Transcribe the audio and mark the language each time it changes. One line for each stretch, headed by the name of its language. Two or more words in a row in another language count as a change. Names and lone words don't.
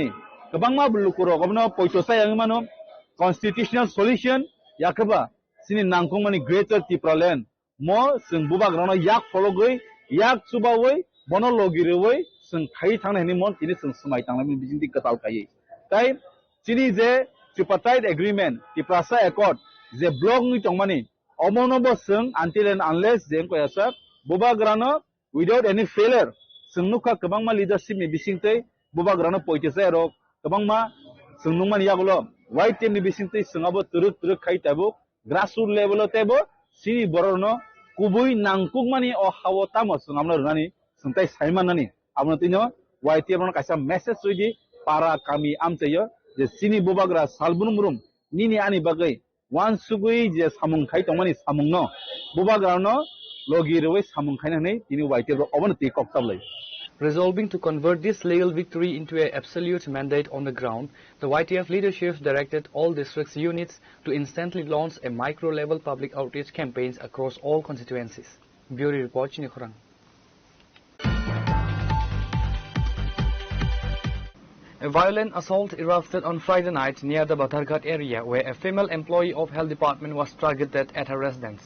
Kok Borok: गोबांमा बुलुकुरो गबनो पयतोसा यांगमानो
English: constitutional solution
Kok Borok: याकबा सिनी नांगकुमानि ग्रेटर तिप्रालेन मो जों बुबाग्रानो याक फलगै याक सुबावै बनो लगिरवै जों खाय थांनायनि मन तिनि जों समाय थांनायनि बिजिंति कताल खायै ताइ सिनी जे
English: tripartite agreement
Kok Borok: तिप्रासा एकॉर्ड जे ब्लक नि तंमानि अमनबो जों
English: until and unless
Kok Borok: जों कोयासा बुबाग्रानो
English: without any failure
Kok Borok: Sungnuka kabangma leadership ni bisingtei bubagrano poitese rok kabangma sungnungman yagulo white team ni bisingtei sungabo turuk khai tabo
English: grassroots level
Kok Borok: tebo sini bororno kubui nangkukmani o hawotamo sungamna runani sungtai saimanani amno tino white team ron kaisa message suji para kami amcheyo je sini bubagra salbunumrum nini ani bagai wan sugui je samung khai tongmani samungno bubagrano logiroi samung khainani tini white team obonti koktablai.
English: Resolving to convert this legal victory into an absolute mandate on the ground, the YTF leadership directed all districts units to instantly launch a micro-level public outreach campaigns across all constituencies. Bureau report Chinikhurang. A violent assault erupted on Friday night near the Batharghat area, where a female employee of Health Department was targeted at her residence.